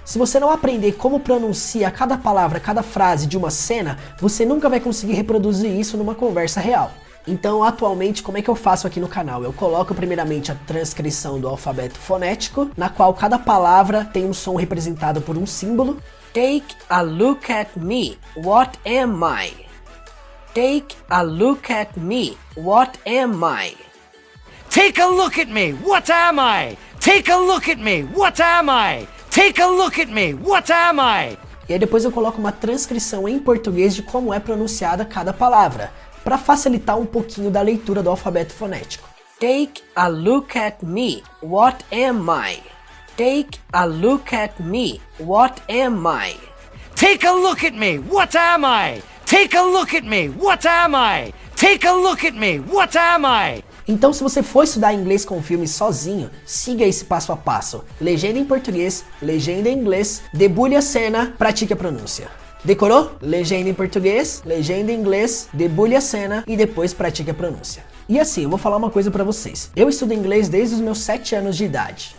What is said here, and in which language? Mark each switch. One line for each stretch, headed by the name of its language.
Portuguese: Se você não aprender como pronuncia cada palavra, cada frase de uma cena, você nunca vai conseguir reproduzir isso numa conversa real. Então, atualmente, como é que eu faço aqui no canal? Eu coloco primeiramente a transcrição do alfabeto fonético, na qual cada palavra tem um som representado por um símbolo.
English: Take a look at me, what am I? Take a look at me, what am I? Take a look at me, what am I? Take a look at me, what am I? Take a look at me, what am I?
Portuguese: E aí depois eu coloco uma transcrição em português de como é pronunciada cada palavra, para facilitar um pouquinho da leitura do alfabeto fonético.
English: Take a look at me, what am I? Take a look at me, what am I? Take a look at me, what am I? Take a look at me, what am I? Take a look at me, what am I?
Portuguese: Então, se você for estudar inglês com filme sozinho, siga esse passo a passo. Legenda em português, legenda em inglês, debulhe a cena, pratique a pronúncia. Decorou? Legenda em português, legenda em inglês, debulhe a cena e depois pratique a pronúncia. E assim, eu vou falar uma coisa pra vocês. Eu estudo inglês desde os meus 7 anos de idade.